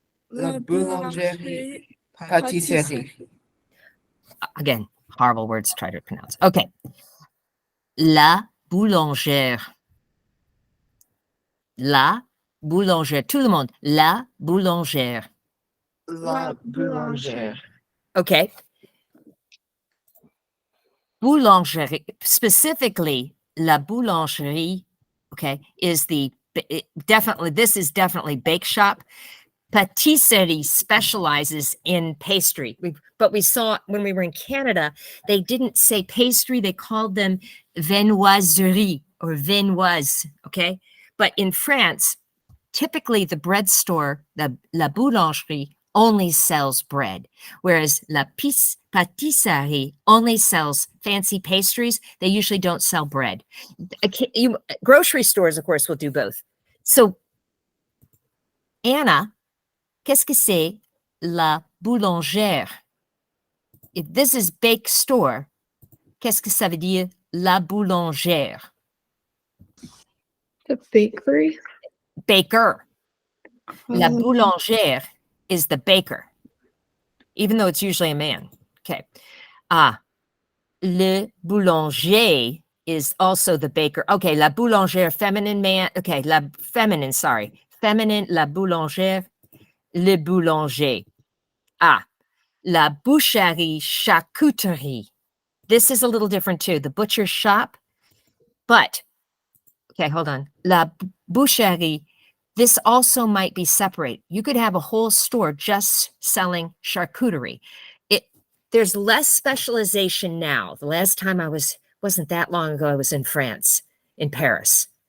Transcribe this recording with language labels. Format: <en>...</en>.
<fr>La boulangerie pâtisserie.</fr> <en>Again, horrible words to try to pronounce.</en> <fr>Okay. La boulangère. La boulangère. Tout le monde. La boulangère. La boulangère.</fr> <en>Okay. Boulangerie, specifically, la boulangerie, okay, is this is definitely bake shop. Patisserie specializes in pastry. But we saw when we were in Canada, they didn't say pastry, they called them viennoiserie or viennoise, okay? But in France, typically the bread store, la boulangerie, only sells bread, whereas la pâtisserie only sells fancy pastries. They usually don't sell bread. Grocery stores, of course, will do both.</en> <fr>So, Anna, qu'est-ce que c'est la boulangère?</fr> <en>If this is bake store,</en> <fr>qu'est-ce que ça veut dire la boulangère?</fr> <en>The bakery. Baker. La boulangère is the baker, even though it's usually a man. Okay. Le boulanger is also the baker. Okay, la boulangère, feminine man. Okay, feminine, la boulangère, le boulanger.</en> <fr>La boucherie, charcuterie.</fr> <en>This is a little different too. The butcher shop, but, okay, hold on. La boucherie, this also might be separate. You could have a whole store just selling charcuterie. There's less specialization now. The last time wasn't that long ago, I was in France, in Paris.</en>